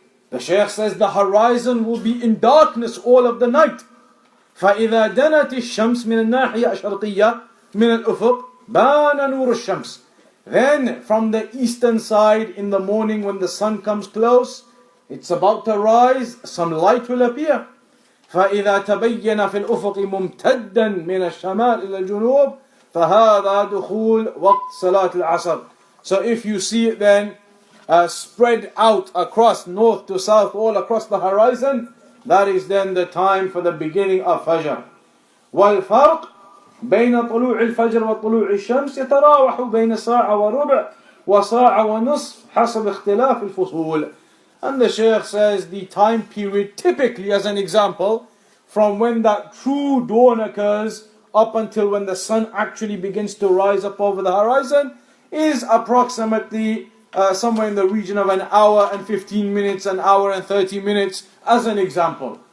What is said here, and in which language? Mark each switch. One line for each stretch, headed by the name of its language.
English: The Shaykh says the horizon will be in darkness all of the night.
Arabic: فَإِذَا دَنَتِ الشَّمْسِ مِنَ النَّاحِيَةِ الشَّرْقِيَّةِ مِنَ الْأُفُقِ بَانَ نُورُ الشَّمْسِ.
English: Then from the eastern side in the morning when the sun comes close, it's about to rise, some light will appear.
Arabic: فإذا تبين في الأفق ممتدا من الشمال إلى الجنوب فهذا دخول وقت صلاة العصر.
English: So if you see it then spread out across north to south, all across the horizon, that is then the time for the beginning of Fajr.
Arabic: والفرق بين طلوع الفجر وطلوع الشمس يتراوح بين ساعة وربع وساعة ونصف حسب اختلاف الفصول.
English: And the Shaykh says the time period, typically as an example, from when that true dawn occurs up until when the sun actually begins to rise up over the horizon, is approximately somewhere in the region of an hour and 15 minutes, an hour and 30 minutes, as an example.